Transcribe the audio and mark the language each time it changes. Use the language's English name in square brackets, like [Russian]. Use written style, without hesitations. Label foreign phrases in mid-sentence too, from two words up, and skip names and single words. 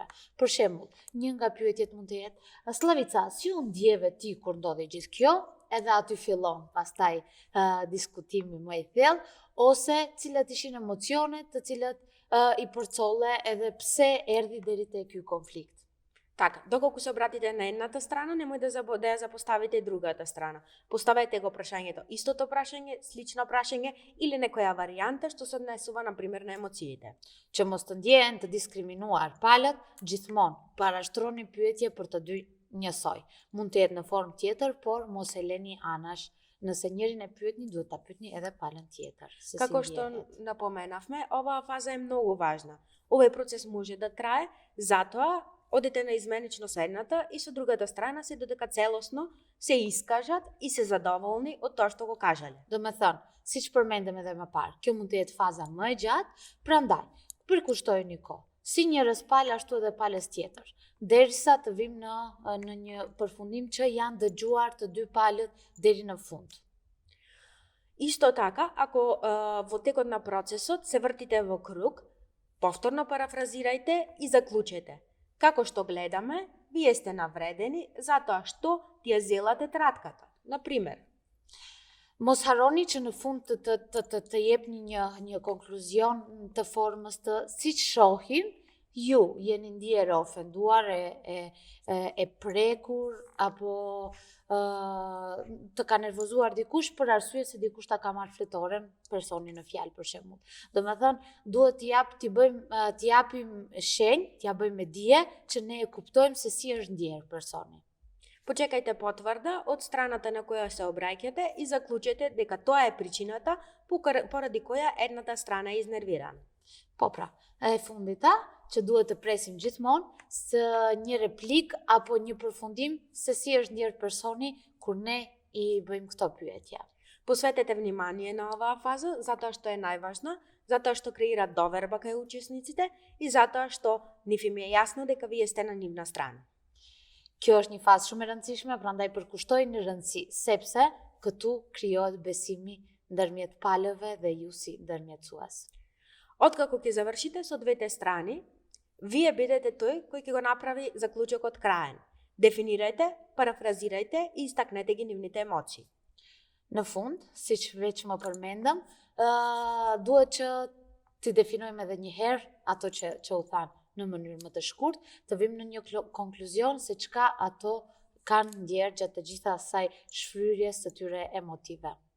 [Albanian] Për shembull, një nga pyetjet mund të jetë: Slavica, si u ndjeve ti kur ndodhi gjithë kjo? Edhe aty fillon pastaj diskutimi më i thellë, ose cilat ishin emocionet të cilat i përcolle edhe pse erdhi deri te ky konflikt. [Macedonian] Така, доколку се обратите на едната страна, немој да ја запоставите и другата страна. Поставете го прашањето, истото прашање, слично прашање или некоја варијанта што се однесува на пример на емоциите. [Albanian] Që mos të ndjehen të diskriminuar palët, gjithmonë parashtroni pyetje për të dy njësoj. Mund të jetë në formë tjetër, por mos e leni anash. Nëse njërin e pyetni, duhet ta pyetni edhe palën tjetër. Se [Macedonian] Како [Albanian] si [Macedonian] што [Albanian] ndjehet. [Macedonian] напоменавме, оваа фаза е многу важна. Овој процес може да трае, затоа одите на изменично со едната и со другата страна се додека целосно се искажат и се задоволни од тоа што го кажале. [Albanian] Do me thënë, si që përmendëm edhe më parë, kjo mund të jetë faza më e gjatë, prandaj, përkushtojeni kohë. Si njërës palë, ashtu edhe palës tjetër. Derisa të vim në një përfundim që janë dëgjuar të dy palët deri në fund. [Macedonian] Исто така, ако во текот на процесот се вртите во круг, повторно парафразирајте и заклучете. Како што гледаме, вие сте навредени затоа што ти ја зелате тратката. Например, [Albanian] Mos harroni që në fund të jepni një konkluzion të formës të siç shohim, ju jeni ndjerë ofenduar, e prekur apo të ka nervozuar dikush për arsye se dikush ta ka marrë fletoren personin në fjalë për shembull. Domethënë, duhet t'i japim shenjë, t'ja bëjmë me dije që ne e kuptojmë se si është ndjerë personi. [Macedonian] почекајте потврда од страната на која се обраќате и заклучете дека тоа е причината поради која едната страна е изнервирана. [Albanian] Po pra, e fundita që duhet të presim gjithmonë së një replik apo një përfundim se si është ndjerë personi kur ne i bëjmë këto pyetje. [Macedonian] Посветете внимание на оваа фаза затоа што е најважна, затоа што креира доверба кај учесниците и затоа што нив им е јасно дека вие сте на нивна страна. [Albanian] Kjo është një fazë shumë e rëndësishme, prandaj përkushtojini rëndësi, sepse këtu krijohet besimi ndërmjet palëve dhe ju si ndërmjetësues. [Macedonian] Откако ќе завршите со двете страни, вие бидете тој кој ќе го направи заклучокот краен. Дефинирајте, парафразирајте и истакнете ги нивните емоции. [Albanian] Në fund, siç veç më përmendëm, duhet që t'i definojmë edhe një herë ato që u thanë në mënyrë më të shkurt, të vim në një konkluzion se çka ato kanë ndjerë gjatë të gjitha asaj shfryrjes të tyre emotive.